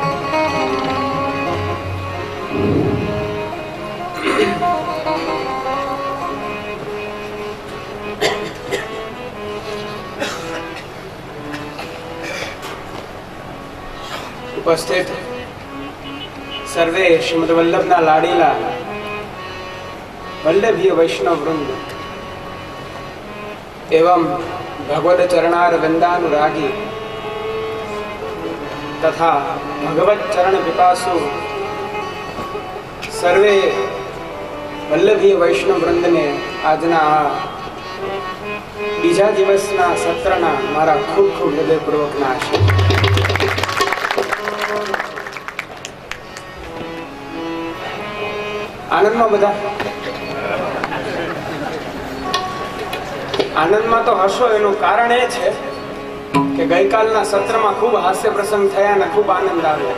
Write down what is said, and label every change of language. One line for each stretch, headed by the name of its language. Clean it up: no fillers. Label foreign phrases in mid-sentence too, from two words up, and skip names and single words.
Gujarati: ઉપસ્થિત સર્વે શ્રીમદ વલ્લભના લાડીલા વલ્લભીય વૈષ્ણવ વૃંદ એવં ભગવત ચરણાર વૃંદાનુરાગી તથા ભગવત ચરણ પિપાસુ સર્વે વલ્લભીય વૈષ્ણવ વૃંદ ને આજના બીજા દિવસના સત્રના મારા ખૂબ ખૂબ હૃદયપૂર્વકના આશીર્વાદ। આનંદમાં બધા આનંદમાં તો હશો એનું કારણ એ છે કે ગઈકાલના સત્રમાં ખૂબ હાસ્ય પ્રસંગ થયા અને ખૂબ આનંદ આવ્યો।